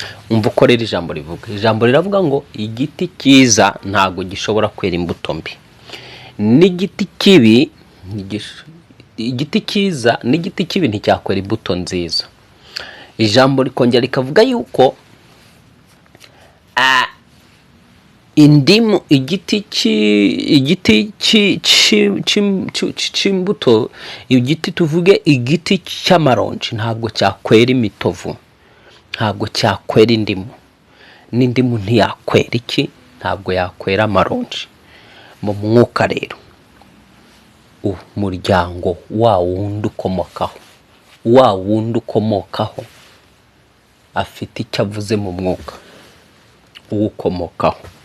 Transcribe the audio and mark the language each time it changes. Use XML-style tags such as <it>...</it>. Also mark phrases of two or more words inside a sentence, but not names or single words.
<rw>Umva uko rero ijambo rivuga. Ijambo riravuga ngo igiti cyiza ntago gishobora kwera imbuto mbi. N'igiti kibi ntigish-, igiti cyiza n'igiti kibi nticyakwera imbuto nziza. Ijambo rikongera rikavuga yuko Ah, indimu, igiti ci-, igiti ci-, ci-, ci-, ci-, ci-, c'imbuto, igiti tuvuge, igiti c'amaronji ntabwo cyakwera imitovu, ntabwo cyakwera indimu. N'indimu ntiyakwera iki? Ntabwo yakwera amaronji. Mu mwuka rero, umuryango wa wundi ukomokaho, wa wundi ukomokaho, afite icyo avuze mu mwuka uwukomokaho.</rw>